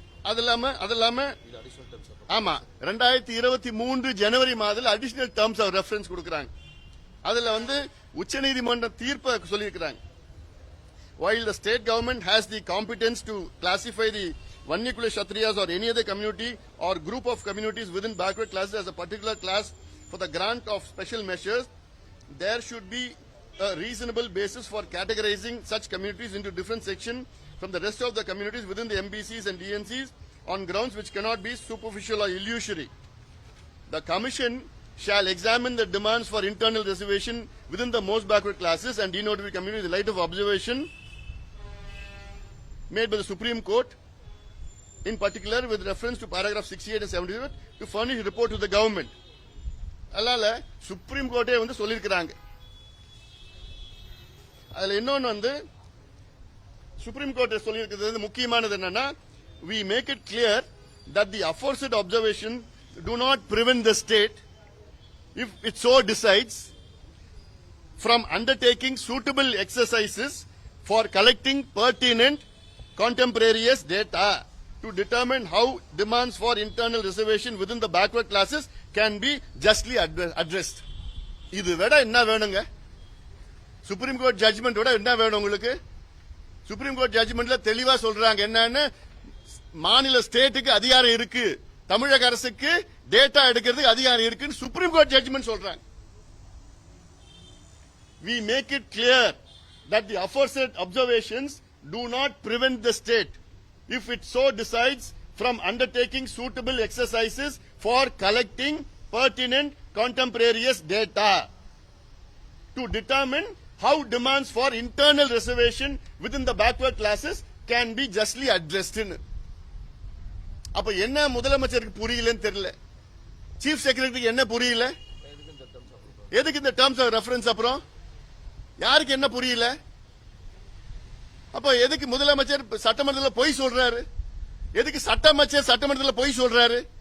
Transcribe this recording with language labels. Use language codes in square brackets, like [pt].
[ta] அது இல்லாம ஆமா 2023 ஜனவரி மாதத்தில் அடிஷனல் டேர்ம்ஸ் ஆஃப் ரெஃபரன்ஸ் கொடுக்கறாங்க. அதுல வந்து உச்சநீதிமன்ற தீர்ப்பை சொல்லியிருக்கிறாங்க. [en] While the state government has the competence to classify the Vannikula Kshatriyas or any other community or group of communities within backward classes as a particular class for the grant of special measures, there should be a reasonable basis for categorizing such communities into different sections from the rest of the communities within the MBCs and DNCs on grounds which cannot be superficial or illusory. The Commission shall examine the demands for internal reservation within the most backward classes and denoted communities in the light of observation made by the Supreme Court, in particular with reference to paragraph 68 and 78, to furnish a report to the government. [ta] அதனால supreme கோர்ட்டே வந்து சொல்லியிருக்கிறாங்க. அதுல இன்னொன்னு வந்து supreme court சொல்லியிருக்கிறது முக்கியமானது என்னன்னா, [en] we make it clear that the aforesaid observation do not prevent the state, if it so decides, from undertaking suitable exercises for collecting pertinent contemporaneous data to determine how demands for internal reservation within the backward classes can be justly addressed. [ta] இது விட என்ன வேணுங்க? Supreme court judgement விட என்ன வேணும் உங்களுக்கு? Supreme court ஜட்ஜ்மெண்ட்ல தெளிவா சொல்றாங்க என்னன்னு, மாநில ஸ்டேட்டுக்கு அதிகாரம் இருக்கு, தமிழக அரசுக்கு டேட்டா எடுக்கிறதுக்கு அதிகாரம் இருக்குன்னு சுப்ரீம் கோர்ட் ஜட்ஜ்மெண்ட் சொல்றாங்க. [en] We make it clear that the aforesaid observations do not prevent the state, if it so decides, from undertaking suitable exercises for collecting pertinent contemporaneous data to determine how demands for internal reservation within the backward classes can be justly addressed. [ta] அப்ப என்ன முதலமைச்சருக்கு புரியலன்னு தெரியல, chief செக்ரட்டரிக்கு என்ன புரியல, எதுக்கு இந்த terms of reference, அப்புறம் யாருக்கு என்ன புரியல? அப்ப எதுக்கு முதலமைச்சர் சட்டமன்றத்தில் பொய் சொல்றாரு? எதுக்கு சட்டமைச்சர் சட்டமன்றத்தில் பொய் சொல்றாரு?